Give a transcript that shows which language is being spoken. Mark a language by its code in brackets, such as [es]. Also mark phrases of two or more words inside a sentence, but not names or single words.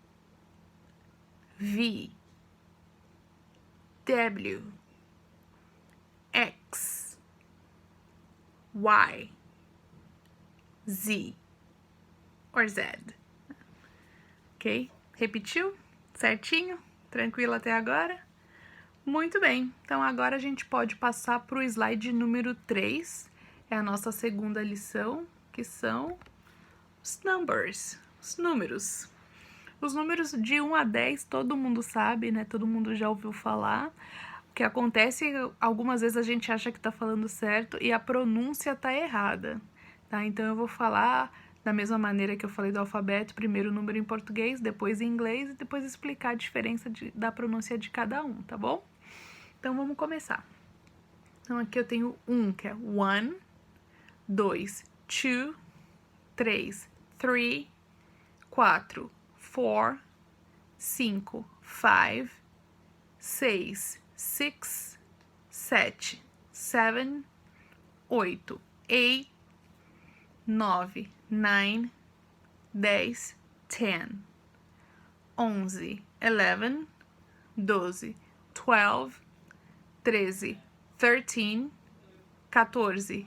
[en] V, W, X, Y, Z or Z. [pt] Ok? Repetiu? Certinho? Tranquilo até agora? Muito bem. Então, agora a gente pode passar para o slide número 3. É a nossa segunda lição, que são os numbers, os números. Os números de 1 a 10 todo mundo sabe, né? Todo mundo já ouviu falar. O que acontece, algumas vezes a gente acha que tá falando certo e a pronúncia tá errada, tá? Então eu vou falar da mesma maneira que eu falei do alfabeto, primeiro o número em português, depois em inglês e depois explicar a diferença da pronúncia de cada um, tá bom? Então vamos começar. Então aqui eu tenho 1, que é one, 2, two, 3, three, 4, 4, 5, 5, 6, 6, 7, 7, 8, 8, 9, 9, 10, 10, 11, 11, 12, 12, 13, 13, 14,